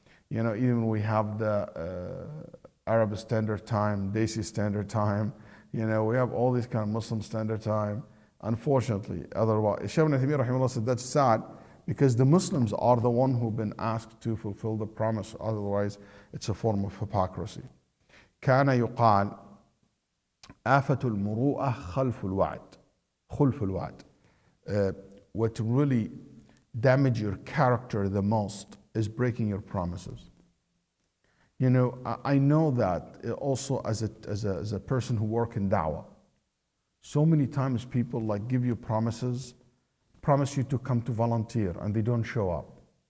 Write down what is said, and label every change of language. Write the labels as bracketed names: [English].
[English] Even we have the Arab Standard Time, Desi Standard Time, You know, we have all these kind of Muslim standard time. Unfortunately, otherwise, Shaykh Ibn Taymiyyah rahimahullah said that's sad because the Muslims are the one who've been asked to fulfill the promise. Otherwise, it's a form of hypocrisy. [Arabic] كان يقال آفة المروءة خلف الوعد. خلف الوعد. [English] What really damage your character the most is breaking your promises. You know, I know that also as a person who work in da'wah. So many times people like give you promises, promise you to come to volunteer and they don't show up.